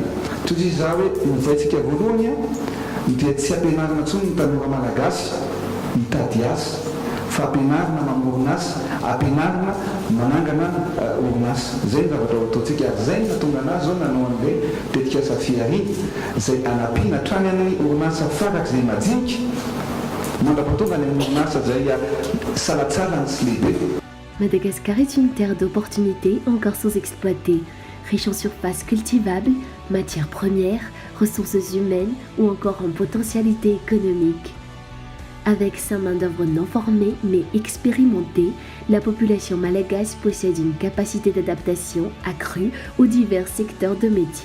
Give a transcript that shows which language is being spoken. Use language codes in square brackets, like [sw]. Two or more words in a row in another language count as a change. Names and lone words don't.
[mg] Toy izy za hoe novaintsika voalohany dia tsy ampianarina intsony ny tanora malagasy mitady asa, fa ampianarina mamory asa, ampianarina manangana orinasa zay ny zavatra ataontsika zay natonga anazy zao nanao an'le tetikasa fiariny zay anampiana hatrany amin'ny orinasa farak'izay majinika mandrapatonga ny amin'ny orinasa zay salatsalany sy lehibe. [fr] Madagascar est une terre d'opportunités encore sous-exploitée, riche en surfaces cultivables, matières premières, ressources humaines ou encore en potentialité économique. Avec sa main-d'œuvre non formée mais expérimentée, la population malgache possède une capacité d'adaptation accrue aux divers secteurs de métier.